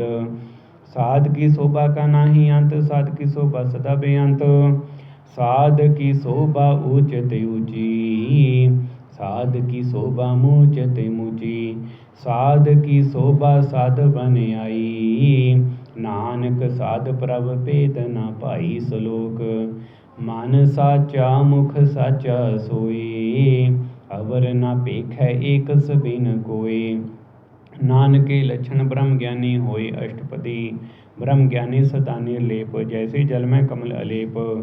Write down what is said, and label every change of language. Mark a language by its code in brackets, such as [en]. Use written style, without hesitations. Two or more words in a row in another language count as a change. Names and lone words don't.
[pa] ਸਾਧ ਕੀ ਸ਼ੋਭਾ ਕਾ ਨਾਹੀ ਅੰਤ, ਸਾਧ ਕੀ ਸ਼ੋਭਾ ਸਦਾ ਬੇਅੰਤ। ਸਾਧ ਕੀ ਸ਼ੋਭਾ ਊਂਚ ਤੇ ਊਂਚੀ, ਸਾਧ ਕੀ ਸ਼ੋਭਾ ਮੂਚ ਤੇ ਮੂਚੀ। ਸਾਧ ਕੀ ਸ਼ੋਭਾ ਸਾਧ ਬਨ ਆਈ, ਨਾਨਕ ਸਾਧ ਪ੍ਰਭ ਭੇਦ ਨ ਪਾਈ। ਸ਼ਲੋਕ ਮਨ ਸਾਚਾ ਮੁਖ ਸਾਚਾ ਸੋਈ, ਅਵਰ ਨ ਪੇਖੈ ਏਕ ਸਬਿਨ ਕੋਈ। ਨਾਨਕੇ ਲਕਸ਼ਣ ਬ੍ਰਹਮ ਗਿਆਨੀ ਹੋਯ ਅਸ਼ਟਪਦੀ, ਬ੍ਰਹਮ ਗਿਆਨੀ ਸਦਾ ਨਿਰਲੇਪ, ਜੈਸੇ ਜਲ ਮੇਂ ਕਮਲ ਅਲੇਪ।